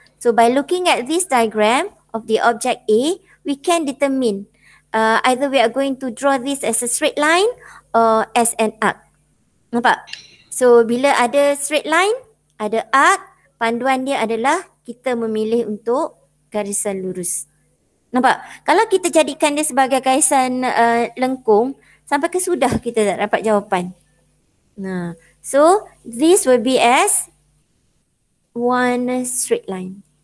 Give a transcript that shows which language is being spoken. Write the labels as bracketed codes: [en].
[en] So by looking at this diagram of the object A, we can determine either we are going to draw this as a straight line or as an arc. [ms] Nampak? So bila ada [en] straight line, [ms] ada arc, panduan dia adalah kita memilih untuk garisan lurus. Nampak? Kalau kita jadikan dia sebagai garisan lengkung, sampai ke sudah kita tak dapat jawapan. [en] So this will be as one straight line.